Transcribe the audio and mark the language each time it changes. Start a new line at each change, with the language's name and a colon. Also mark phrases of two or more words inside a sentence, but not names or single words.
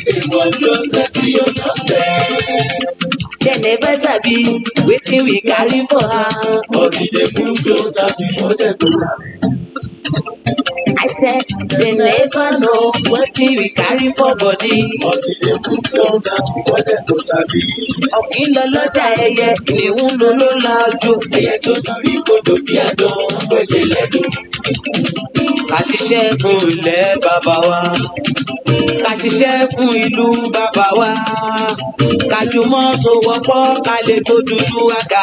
Nigerian Pidgin: come closer to your doorstep. They never sabi wetin we carry for hand. But we dey move closer before they go sabi. I said they never know wetin we carry for body. But we dey move closer before they go sabi.
Yoruba: Ọ̀kín lọ lọ́jà ẹyẹ, ìníhùn ló ló lajú. Ẹyẹ tó dorí kodò bí àdán, pẹ̀jẹ̀ lẹ́nu. Ká ṣiṣẹ́ fún ilẹ̀ bàbá wa. Ká ṣiṣẹ́ fún ìlú bàbá wa. Ká jùmọ̀ sowọ́pọ̀ ká lè tó Odùduwà ga.